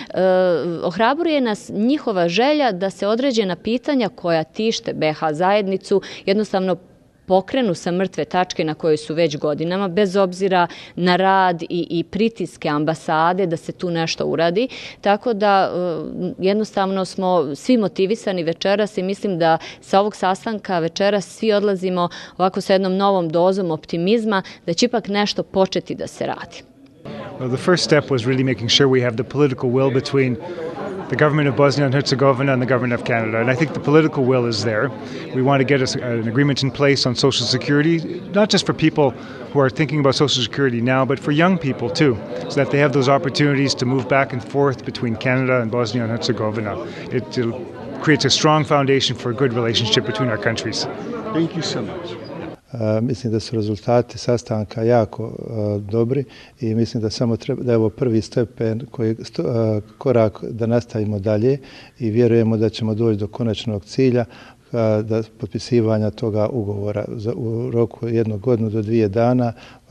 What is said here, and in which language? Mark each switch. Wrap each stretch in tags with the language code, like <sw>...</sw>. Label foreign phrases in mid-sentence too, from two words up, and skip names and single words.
<bs>ohrabruje nas njihova želja da se određena pitanja koja tište BH zajednicu jednostavno pokrenu sa mrtve tačke na kojoj su već godinama, bez obzira na rad i pritiske ambasade da se tu nešto uradi. Tako da jednostavno smo svi motivisani večeras i mislim da sa ovog sastanka večeras svi odlazimo ovako sa jednom novom dozom optimizma da će ipak nešto početi da se radi.</bs> <en>The first step was really making sure we have the political will between the government of Bosnia and Herzegovina and the government of Canada. And I think the political will is there. We want to get an agreement in place on Social Security, not just for people who are thinking about Social Security now, but for young people too, so that they have those opportunities to move back and forth between Canada and Bosnia and Herzegovina. It creates a strong foundation for a good relationship between our countries. Thank you so much.</en> <bs>Mislim da su rezultati sastanka jako dobri i mislim da samo da je ovo prvi stepen, korak da nastavimo dalje i vjerujemo da ćemo doći do konačnog cilja da potpisivanja toga ugovora u roku 1 godinu do 2 dana.</bs>